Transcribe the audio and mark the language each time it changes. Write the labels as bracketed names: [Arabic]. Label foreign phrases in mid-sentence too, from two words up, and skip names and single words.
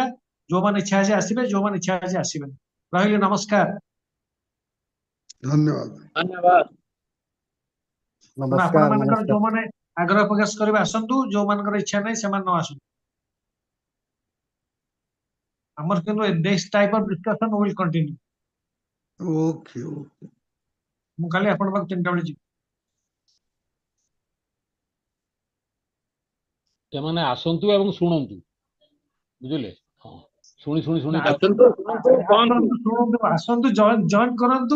[Odia] ଯୋଉମାନେ ଇଚ୍ଛା ଅଛି ଆସିବେ, ଯୋଉମାନେ ଇଚ୍ଛା ଅଛି ଆସିବେନି। ରହିଲି, ନମସ୍କାର। ଧନ୍ୟବାଦ। ଧନ୍ୟବାଦ। ଆପଣ ମାନଙ୍କର ଯୋଉମାନେ ଆଗ୍ରହ ପ୍ରକାଶ କରିବେ ଆସନ୍ତୁ, ଯୋଉମାନଙ୍କର ଇଚ୍ଛା ନାହିଁ ସେମାନେ ନ ଆସନ୍ତୁ। ଆମର କିନ୍ତୁ [English] this type of discussion will continue. okay okay. [Odia] ମୁଁ କାଲି ଆପଣଙ୍କ ପାଖକୁ 3ଟା ବେଳେ ଯିବି। ସେମାନେ ଆସନ୍ତୁ ଏବଂ ଶୁଣନ୍ତୁ, ବୁଝିଲେ? ହଁ, ଶୁଣି ଶୁଣି ଶୁଣି ଆସନ୍ତୁ, ଜଏନ କରନ୍ତୁ,